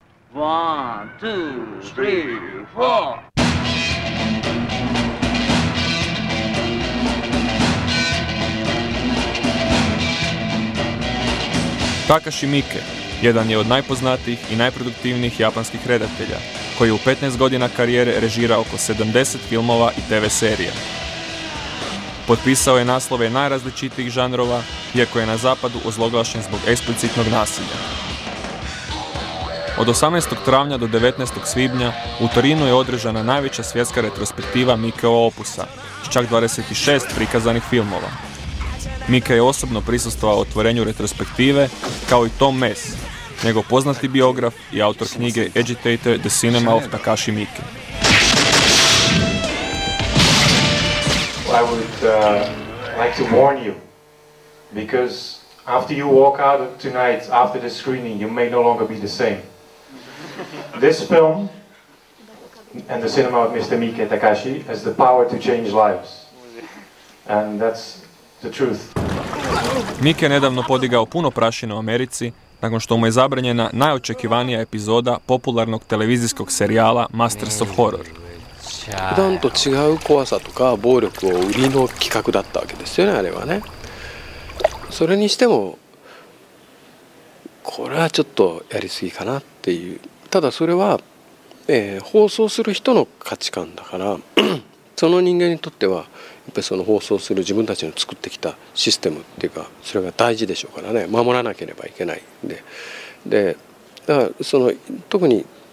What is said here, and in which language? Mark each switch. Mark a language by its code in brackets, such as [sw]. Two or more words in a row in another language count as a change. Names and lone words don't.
[en] One, two, three, four. [hr] タカシ・ミケ jedan je od najpoznatijih i najproduktivnijih japanskih redatelja, koji je u 15 godina karijere režirao oko 70 filmova i TV serija. Potpisao je naslove najrazličitijih žanrova, iako je na zapadu ozloglašen zbog eksplicitnog nasilja. Od 18. travnja do 19. svibnja u Torinu je održana najveća svjetska retrospektiva Mikeo opusa, s čak 26 prikazanih filmova. Mike je osobno prisustvovao otvorenju retrospektive, kao i Tom Mess, njegov poznati biograf i autor knjige Agitator: The Cinema of Takashi Miike. [en] I would like to warn you, because after you walk out tonight, after the screening, you may no longer be the same. This film and the cinema of Mr. Miike Takashi has the power to change lives. And that's the truth. [hr] Miike je nedavno podigao puno prašine u Americi nakon što mu je zabranjena najočekivanija epizoda popularnog televizijskog serijala Masters of Horror. [ja] 普段と違う怖さとか暴力を売りの企画だったわけですよね、あれはね。それにしてもこれはちょっとやりすぎかなっていう。ただそれは、放送する人の価値観だからその人間にとってはやっぱりその放送する自分たちの作ってきたシステムっていうか、それが大事でしょうからね、守らなければいけないんで、だからその特に、